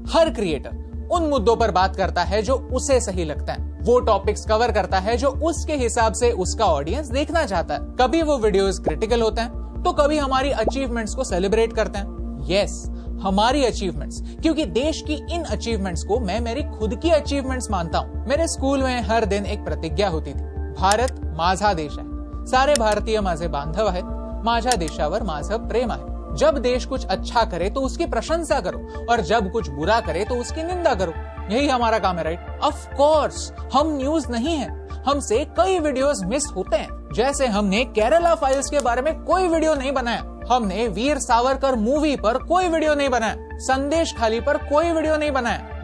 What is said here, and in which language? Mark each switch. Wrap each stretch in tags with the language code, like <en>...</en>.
<hi>हर creator उन मुद्दों पर बात करता है जो उसे सही लगता है। वो टॉपिक्स कवर करता है जो उसके हिसाब से उसका ऑडियंस देखना चाहता है। कभी वो वीडियोस क्रिटिकल होते हैं तो कभी हमारी अचीवमेंट्स को सेलिब्रेट करते हैं। यस, हमारी अचीवमेंट्स, क्योंकि देश की इन अचीवमेंट्स को मैं मेरी खुद की अचीवमेंट्स मानता हूँ। मेरे स्कूल में हर दिन एक प्रतिज्ञा होती थी,</hi> <mr>भारत माझा देश है, सारे भारतीय माझे बांधव आहेत, माझ्या देशावर माझं प्रेम आहे।</mr> <hi>जब देश कुछ अच्छा करे तो उसकी प्रशंसा करो और जब कुछ बुरा करे तो उसकी निंदा करो। यही हमारा काम है, राइट? ऑफ कोर्स हम न्यूज नहीं है, हमसे कई वीडियोस मिस होते हैं। जैसे हमने केरला फाइल्स के बारे में कोई वीडियो नहीं बनाया, हमने वीर सावरकर मूवी पर कोई वीडियो नहीं बनाया, संदेश खाली पर कोई वीडियो नहीं बनाया।</hi>